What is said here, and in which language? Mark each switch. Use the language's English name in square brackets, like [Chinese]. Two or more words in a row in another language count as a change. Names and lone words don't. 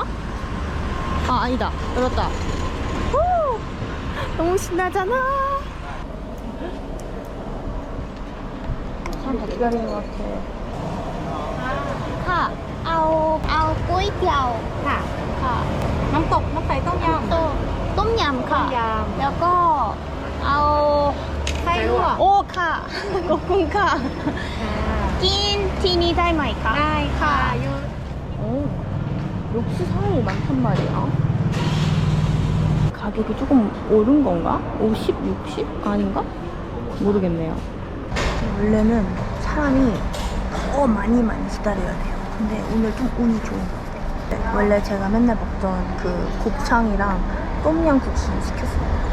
[Korean] 아, 아니다. 열었다. 후! 너무 신나잖아. 사람 다 기다리는 것 같아. 카, 아오 꼬이티아오. 카. [Thai] น้ำตก น้ำใส ต้มยำ ต้มยำ ค่ะ แล้วก็ เอา ไส้ลวก โอ้ ค่ะ ขอบคุณ ค่ะ กินที่นี่ได้ไหมคะ ได้ค่ะ [Korean] 역시 사람이 많단 말이야. 가격이 조금 오른 건가? 50, 60? 아닌가? 모르겠네요. 원래는 사람이 더 많이 기다려야 돼요. 근데 오늘 좀 운이 좋은 것 같아요. 원래 제가 맨날 먹던 그 곱창이랑 똠양국수를 시켰어요.